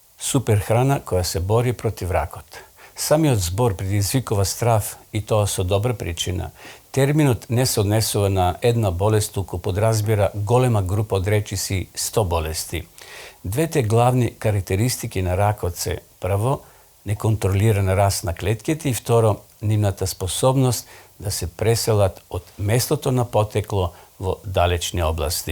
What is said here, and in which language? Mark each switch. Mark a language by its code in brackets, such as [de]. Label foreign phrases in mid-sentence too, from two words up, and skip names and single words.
[mk] супер храна која се бори против ракота. Samiот збор предизвикува страв и тоа со добра причина. Терминот не се однесува на една болест, туку подразбира голема група од речиси 100 болести. Двете главни карактеристики на ракот се прво, неконтролиран раст на клетките и второ, нивната способност да се преселат од местото на потекло во далечни области.